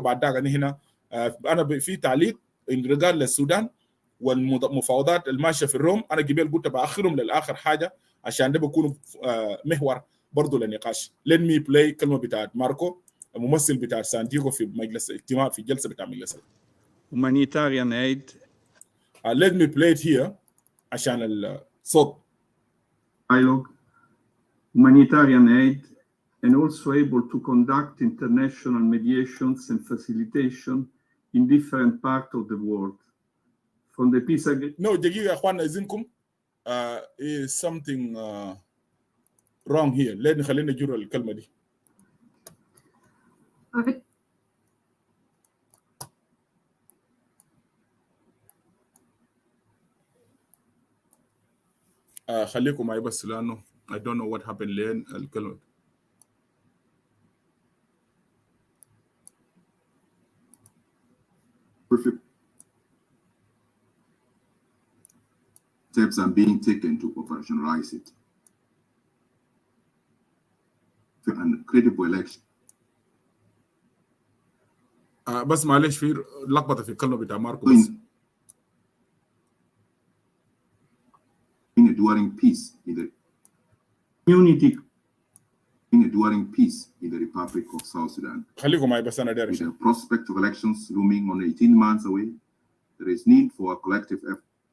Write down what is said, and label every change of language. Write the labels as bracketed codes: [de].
[ar] بعد ذاك هنا انا في تعليق [en] in regard [ar] للسودان والمفاوضات الماشيه في الروم. انا قبل قلت باخرهم للاخر حاجه عشان ده بيكون محور برضه للنقاش. [en] let me play [ar] كلمه بتاعت ماركو الممثل بتاع سان دييغو في مجلس اجتماع في جلسه بتاع مجلس [en] humanitarian aid. let me play it here [ar] عشان الصوت. [en] Dialogue, humanitarian aid, and also able to conduct international mediations and facilitation in different parts of the world. From the peace agreement. [ar] No, دقيقة يا أخواننا إذنكم. [en] Is something wrong here. [ar] لأن خلينا نجرب الكلمة دي. خليكم معي بس لأنه [en] I don't know what happened [ar] لين الكلمة. [en] Perfect. Steps are being taken to operationalize it. And credible election. [ar] بس معلش في لخبطة في الكلمة بتاع ماركو بس. [en] Enduring peace in the community. Enduring peace in the Republic of South Sudan. [ar] خليكم معي بس أنا داري. [en] With the prospect of elections looming on 18 months away, there is need for a collective effort.